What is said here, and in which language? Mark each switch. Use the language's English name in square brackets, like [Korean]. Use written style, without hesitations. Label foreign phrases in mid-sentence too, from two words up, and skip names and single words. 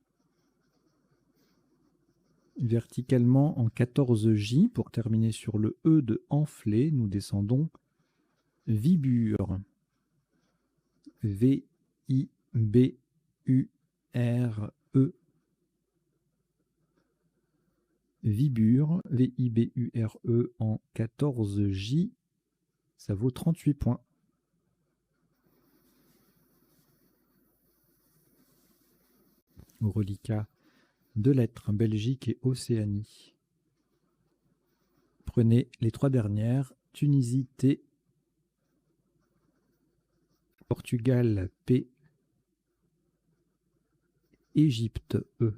[French] Verticalement en 14J. Pour terminer sur le E de enflé, nous descendons Vibure. V-I-B-U-R-E. Vibure, V-I-B-U-R-E en 14J, ça vaut 38 points. Au reliquat, 2 lettres, Belgique et Océanie. Prenez les 3 dernières, Tunisie T, Portugal P, Égypte E.